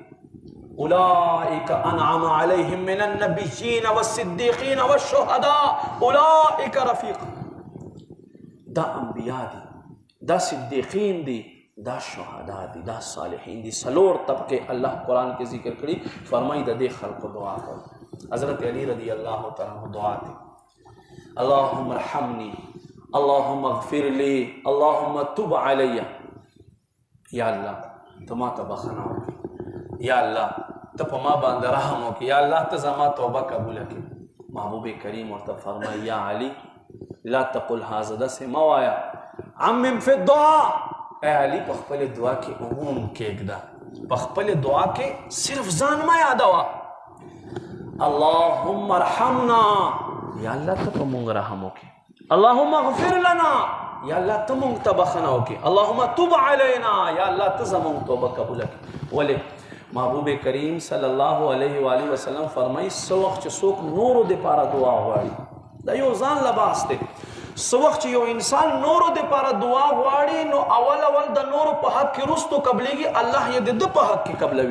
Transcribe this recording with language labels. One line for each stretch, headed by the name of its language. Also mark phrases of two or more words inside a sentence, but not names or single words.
Arabic: اولئک انعم علیهم من النبیین والصدیقین والشهداء اولئک رفیق.
Pashto: دا انبیاء دی، دا صدیقین دی، دا شهدا دی، دا صالحین دی. سلور طبقه الله قرآن کې ذکر کړي. فرمایي د دې خلقو دعا کوي. حضرت علی
Arabic: رضی الله تعالی عنہ
Pashto: دعا دی
Arabic: اللهم ارحمني اللهم اغفر لي اللهم تب علي.
Pashto: یا الله ته ما ته بخښنه وکړه، یا الله ته په ما باندې رحم وکړه، یا الله ته زما توبه قبول کړه. محبوب کریم ورته فرمایي
Arabic: یا علی لا تقل هذا،
Pashto: داسې مه وایه
Arabic: عمم فی الدعاء.
Pashto: اے علی په خپل دعا کې عموم کېږده، په خپل دعا کې صرف ځان مه یادوه.
Arabic: اللهم ارحمنا،
Pashto: یا الله ته په مونږ رحم وکړي.
Arabic: اللهم اغفر لنا،
Pashto: یا الله ته مونږ ته بخښنه وکړي.
Arabic: اللهم تب علینا،
Pashto: یا الله ته زمونږ توبه قبول کړي. ولې محبوب کریم
Arabic: صلی الله علیه و آله وسلم
Pashto: فرمایي څه وخت چې څوک نورو دپاره دعا غواړي، دا یو ځان لباس دی. څه وخت چې یو انسان نورو دپاره دعا غواړي نو اول د نورو په حق کې وروستو قبلېږي، الله یې د ده په حق کې قبلوي.